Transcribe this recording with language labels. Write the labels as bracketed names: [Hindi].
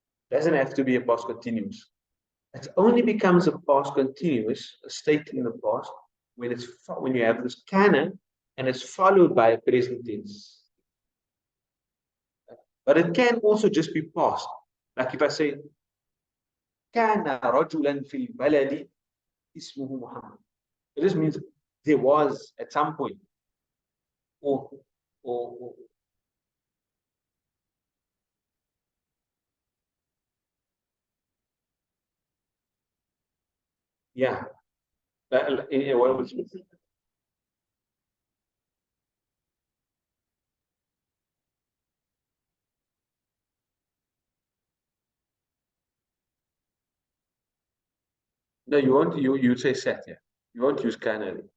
[English] Doesn't have to be a past continuous. It only becomes a past continuous, a state in the past, when you have this canon and it's followed by a present tense. But it can also just be past. Like if I say [Arabic] كان رجلا في البلد اسمه محمد. [English] It just means there was at some point. Or, or yeah. What was No, you won't. You say set, yeah. You won't use kana.